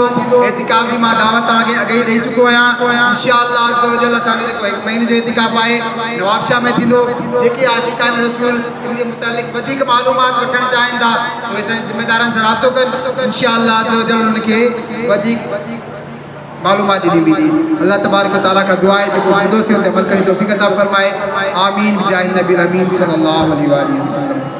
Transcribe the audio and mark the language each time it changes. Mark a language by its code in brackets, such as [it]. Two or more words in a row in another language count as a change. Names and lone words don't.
[sd] एतिकाफ़ जी मां दावत तव्हांखे अॻे ई ॾेई चुको आहियां। [ar] إن شاء الله عز وجل [sd] असांजो जेको 1 महीने जो एतिकाफ़ आहे नवाबशाह में थींदो। जेके आशिकान रसूल इन जे मुतालिक़ वधीक मालूमात वठणु चाहिनि था उहे असांजे ज़िम्मेदारनि सां राब्तो कनि। [ar] إن شاء الله عز وجل [sd] उनखे वधीक मालूमात ॾिनी वेंदी। [ar] الله تبارك وتعالى [hi] का दुआ है [sd] जेको ॿुधोसीं उन ते अमल करण जी तौफ़ीक़ अता फ़रमाए। [ar] آمين بجاه النبي الأمين صلى الله عليه وسلم.